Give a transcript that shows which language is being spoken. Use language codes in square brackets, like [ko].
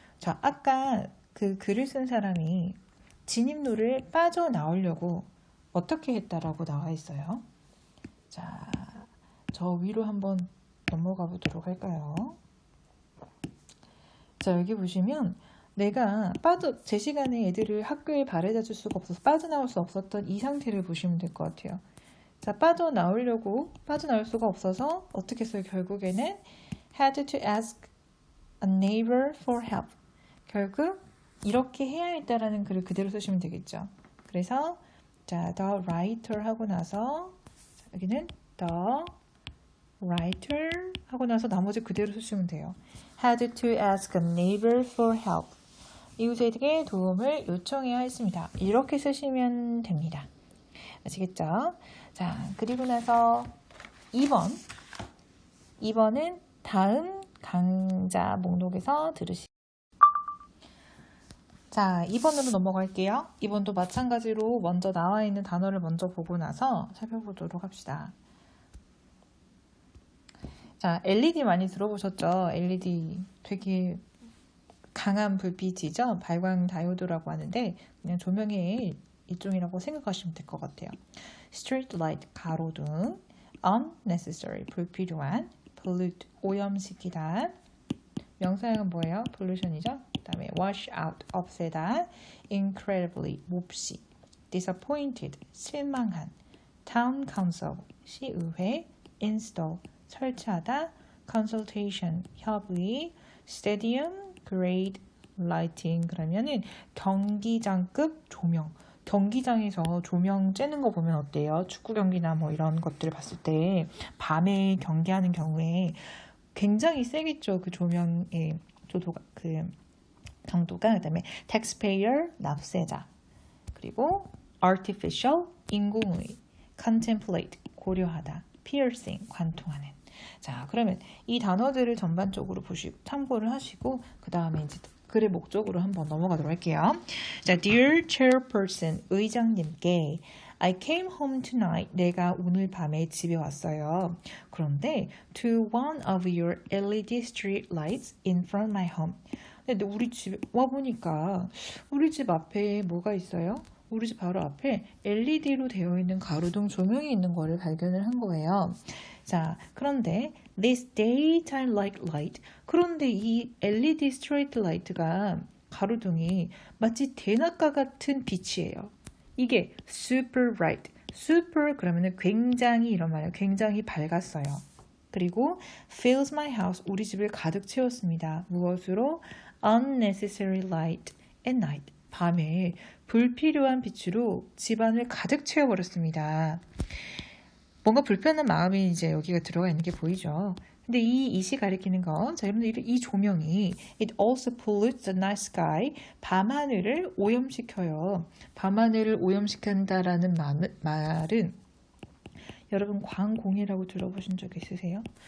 [ko] 자, 아까 그 글을 쓴 사람이 진입로를 빠져나오려고 어떻게 했다라고 나와 있어요. 자, 저 위로 한번 넘어가 보도록 할까요? 자, 여기 보시면 내가 제 시간에 애들을 학교에 바래다 줄 수가 없어서 빠져나올 수 없었던 이 상태를 보시면 될 것 같아요. 자, 빠져나올 수가 없어서 어떻게 했어요? 결국에는 [en] had to ask a neighbor for help. [ko] 결국 이렇게 해야 했다라는 글을 그대로 쓰시면 되겠죠. 그래서 자, [en] the writer [ko] 하고 나서 여기는 the writer 하고 나서 나머지 그대로 쓰시면 돼요. [en] had to ask a neighbor for help. [ko] 이웃에게 도움을 요청해야 했습니다. 이렇게 쓰시면 됩니다. 아시겠죠? 자, 그리고 나서 2번은 다음 강좌 목록에서 들으시. 자, 2번으로 넘어갈게요. 2번도 마찬가지로 먼저 나와 있는 단어를 먼저 보고 나서 살펴보도록 합시다. 자, LED 많이 들어보셨죠? LED 되게 강한 불빛이죠. 발광 다이오드라고 하는데 그냥 조명의 일종이라고 생각하시면 될 것 같아요. [en] Street light, 가로등. [ko] Unnecessary, 불필요한. Pollute, 오염시키다. 명사형은 뭐예요? pollution이죠. 그 다음에 wash out, 없애다. Incredibly, 몹시. Disappointed, 실망한. [en] Town council, 시의회. [ko] Install, 설치하다. Consultation, 협의. [en] Stadium, grade, lighting. [ko] 그러면은 경기장급 조명. 경기장에서 조명 쬐는 거 보면 어때요? 축구 경기나 뭐 이런 것들을 봤을 때 밤에 경기하는 경우에 굉장히 세겠죠. 그 조명의 강도가. 그다음에 taxpayer, 납세자. 그리고 artificial, 인공의. contemplate, 고려하다. piercing, 관통하는. 자, 그러면 이 단어들을 전반적으로 보시고 참고를 하시고 그 다음에 이제 글의 목적으로 한번 넘어가도록 할게요. [en] 자, Dear Chairperson, [ko] 의장님께 [en] I came home tonight. [ko] 내가 오늘 밤에 집에 왔어요. [en] 그런데 to one of your LED street lights in front of my home. [ko] 근데 우리 집에 와보니까 우리 집 앞에 뭐가 있어요? 우리 집 바로 앞에 LED로 되어 있는 가로등 조명이 있는 거를 발견을 한 거예요. [en] 자, 그런데 this daytime light. [ko] 그런데 이 LED 스트레이트 라이트가 가로등이 마치 대낮과 같은 빛이에요. 이게 [en] super bright. [ko] super 그러면은 굉장히 이런 말이에요. 굉장히 밝았어요. [en] 그리고 fills my house. [ko] 우리 집을 가득 채웠습니다. 무엇으로? [en] unnecessary light at night. [ko] 밤에 불필요한 빛으로 집안을 가득 채워버렸습니다. 뭔가 불편한 마음이 이제 여기가 들어가 있는 게 보이죠. 근데 이 이시 가리키는 거, 자, 여러분들 이 조명이 [en] it also pollutes the night sky. [ko] 밤하늘을 오염시켜요. 밤하늘을 오염시킨다라는 말은 여러분 광공해라고 들어보신 적 있으세요?